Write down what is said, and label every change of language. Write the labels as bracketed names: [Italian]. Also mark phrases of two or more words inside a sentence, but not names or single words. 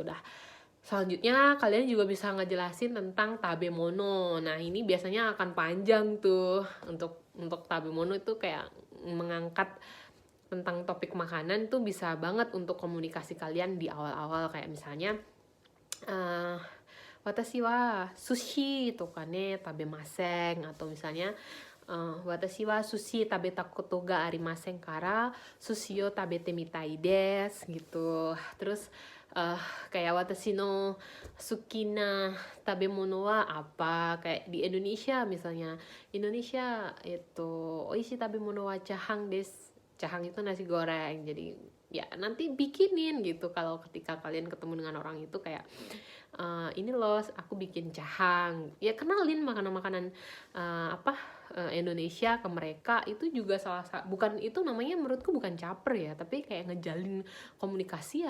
[Indonesian] Dah, selanjutnya kalian juga bisa ngejelasin tentang tabemono. Nah ini biasanya akan panjang tuh. Untuk tabemono itu kayak mengangkat tentang topik makanan tuh bisa banget untuk komunikasi kalian di awal-awal. Kayak misalnya [Japanese] 私は寿司とかね食べません, [Indonesian] atau misalnya [Japanese] 私は寿司食べたことがありませんから寿司を食べてみたいです gitu. [Indonesian] Terus kayak [Japanese] 私の好きな食べ物は [Indonesian] apa, kayak di Indonesia misalnya, Indonesia itu [Japanese] おいしい食べ物はチャーハンです. [Indonesian] Jahang itu nasi goreng. Jadi ya nanti bikinin gitu kalau ketika kalian ketemu dengan orang itu, kayak ini loh aku bikin jahang, ya kenalin makanan-makanan Indonesia ke mereka. Itu juga bukan, itu namanya menurutku bukan caper ya, tapi kayak ngejalin komunikasi.